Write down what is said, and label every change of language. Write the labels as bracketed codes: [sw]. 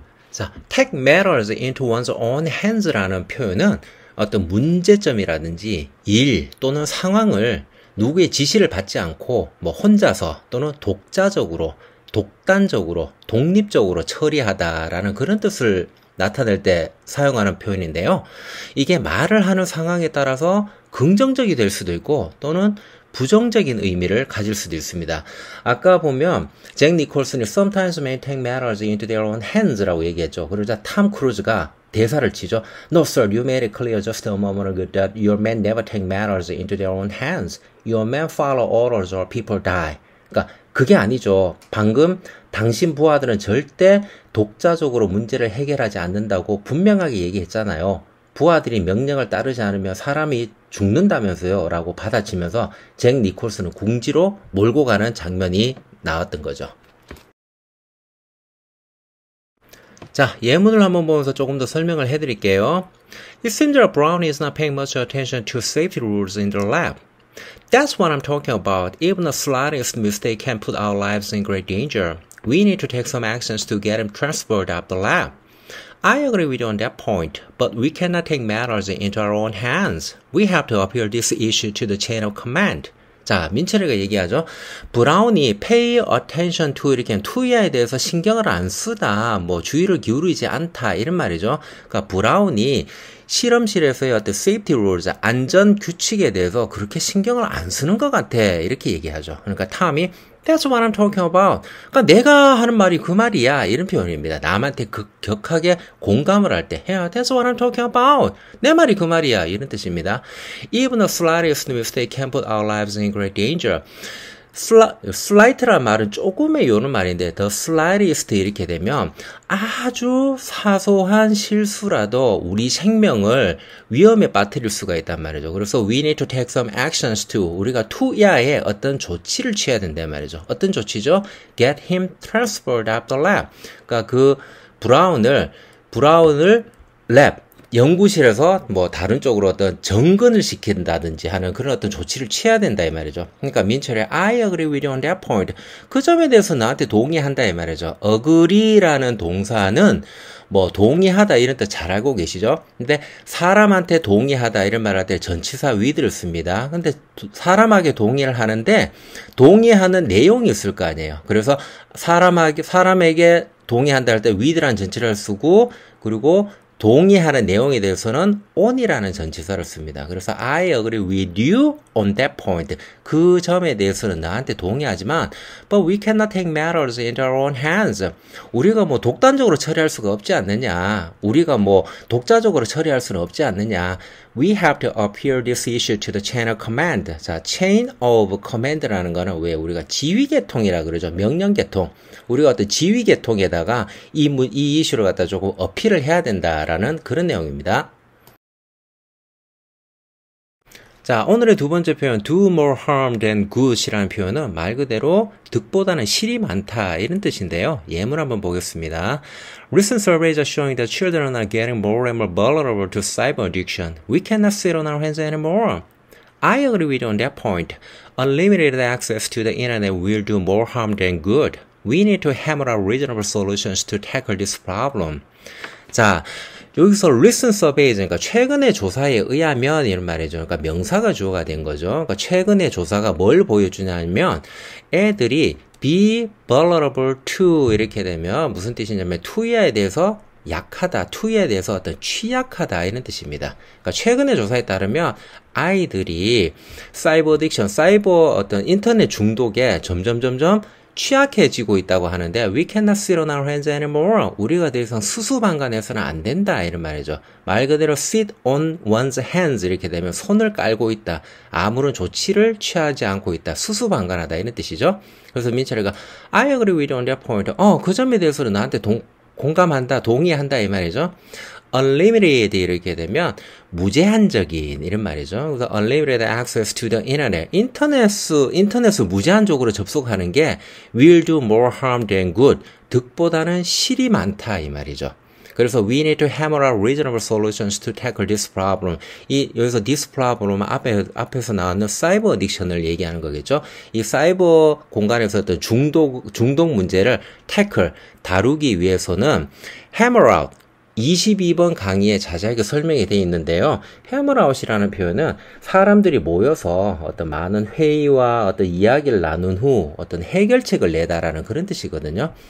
[ko] 자, [en] take matters into one's own hands [ko] 라는 표현은 어떤 문제점이라든지 일 또는 상황을 누구의 지시를 받지 않고 혼자서 또는 독자적으로 독단적으로 독립적으로 처리하다라는 그런 뜻을 나타낼 때 사용하는 표현인데요. 이게 말을 하는 상황에 따라서 긍정적이 될 수도 있고 또는 부정적인 의미를 가질 수도 있습니다. 아까 보면 잭 니콜슨이 [en] Sometimes men take matters into their own hands [ko] 라고 얘기했죠. 그러자 탐 크루즈가 대사를 치죠. [en] No sir, you made it clear just a moment ago that your men never take matters into their own hands. Your men follow orders or people die. [ko] 그러니까 그게 아니죠. 방금 당신 부하들은 절대 독자적으로 문제를 해결하지 않는다고 분명하게 얘기했잖아요. 부하들이 명령을 따르지 않으면 사람이 죽는다면서요 라고 받아치면서 잭 니콜슨은 궁지로 몰고 가는 장면이 나왔던 거죠. 자, 예문을 한번 보면서 조금 더 설명을 해드릴게요. [en] It seems that Brown is not paying much attention to safety rules in the lab. That's what I'm talking about. Even the slightest mistake can put our lives in great danger. We need to take some actions to get him transferred out the lab. I agree with you on that point, but we cannot take matters into our own hands. We have to appeal this issue to the chain of command. [ko] 자, 민철이가 얘기하죠. 브라운이 [en] pay attention to [ko] 이렇게 to에 대해서 신경을 안 쓰다, 주의를 기울이지 않다 이런 말이죠. 그러니까 브라운이 실험실에서의 어떤 safety rules, 안전 규칙에 대해서 그렇게 신경을 안 쓰는 것 같아 이렇게 얘기하죠. 그러니까 탐이 [en] That's what I'm talking about. [ko] 그러니까 내가 하는 말이 그 말이야 이런 표현입니다. 남한테 격하게 공감을 할 때 [en] Yeah, that's what I'm talking about. [ko] 내 말이 그 말이야 이런 뜻입니다. [en] Even the slightest mistake can put our lives in great danger. [ko] slight란 말은 조금의 요는 말인데 the slightest 이렇게 되면 아주 사소한 실수라도 우리 생명을 위험에 빠뜨릴 수가 있단 말이죠. 그래서 [en] we need to take some actions to [ko] 우리가 to야에 어떤 조치를 취해야 된단 말이죠. 어떤 조치죠? [en] Get him transferred out the lab. [ko] 그러니까 그 브라운을 랩 연구실에서 다른 쪽으로 어떤 정근을 시킨다든지 하는 그런 어떤 조치를 취해야 된다 이 말이죠. 그러니까 민철이 [en] I agree with you on that point. [ko] 그 점에 대해서 나한테 동의한다 이 말이죠. agree라는 동사는 동의하다 이런 뜻 잘 알고 계시죠? 근데 사람한테 동의하다 이런 말 할 때 전치사 with를 씁니다. 근데 사람에게 동의를 하는데 동의하는 내용이 있을 거 아니에요. 그래서 사람에게 동의한다 할 때 with라는 전치사를 쓰고 그리고 동의하는 내용에 대해서는 on이라는 전치사를 씁니다. 그래서 [en] I agree with you on that point. [ko] 그 점에 대해서는 나한테 동의하지만 [en] but we cannot take matters into our own hands. [ko] 우리가 독단적으로 처리할 수가 없지 않느냐. 우리가 독자적으로 처리할 수는 없지 않느냐. [en] We have to appeal this issue to the chain of command. [ko] 자, chain of command라는 거는 왜 우리가 지휘계통이라 그러죠. 명령계통. 우리가 어떤 지휘계통에다가 이 이슈를 갖다 조금 어필을 해야 된다라는 그런 내용입니다. 자, 오늘의 두 번째 표현 [en] do more harm than good [ko] 이라는 표현은 말 그대로 득보다는 실이 많다 이런 뜻인데요. 예문 한번 보겠습니다. [en] Recent surveys are showing that children are getting more and more vulnerable to cyber addiction. We cannot sit on our hands anymore. I agree with you on that point. Unlimited access to the internet will do more harm than good. We need to hammer out reasonable solutions to tackle this problem. [ko] 자, 여기서 recent surveys, 그러니까 최근의 조사에 의하면 이런 말이죠. 그러니까 명사가 주어가 된 거죠. 그러니까 최근의 조사가 뭘 보여주냐면 애들이 [en] be vulnerable to [ko] 이렇게 되면 무슨 뜻이냐면 to에 대해서 약하다, to에 대해서 어떤 취약하다 이런 뜻입니다. 그러니까 최근의 조사에 따르면 아이들이 사이버 어딕션, 사이버 어떤 인터넷 중독에 점점 취약해지고 있다고 하는데 [en] we cannot sit on our hands anymore. [ko] 우리가 더 이상 수수방관해서는 안 된다 이런 말이죠. 말 그대로 [en] sit on one's hands [ko] 이렇게 되면 손을 깔고 있다. 아무런 조치를 취하지 않고 있다. 수수방관하다 이런 뜻이죠. 그래서 민철이가 [en] I agree with you on that point. [ko] 그 점에 대해서는 나한테 공감한다, 동의한다 이 말이죠. unlimited 이렇게 되면 무제한적인 이런 말이죠. 그래서 [en] unlimited access to the internet. [ko] 인터넷을 무제한적으로 접속하는 게 [en] will do more harm than good. [ko] 득보다는 실이 많다 이 말이죠. 그래서 [en] we need to hammer out reasonable solutions to tackle this problem. [ko] 여기서 this problem은 앞에서 나왔는 사이버 어딕션을 얘기하는 거겠죠. 이 사이버 공간에서 어떤 중독 문제를 tackle, 다루기 위해서는 hammer out 22번 강의에 자세하게 설명이 되어 있는데요. 해머라웃이라는 표현은 사람들이 모여서 어떤 많은 회의와 어떤 이야기를 나눈 후 어떤 해결책을 내다라는 그런 뜻이거든요.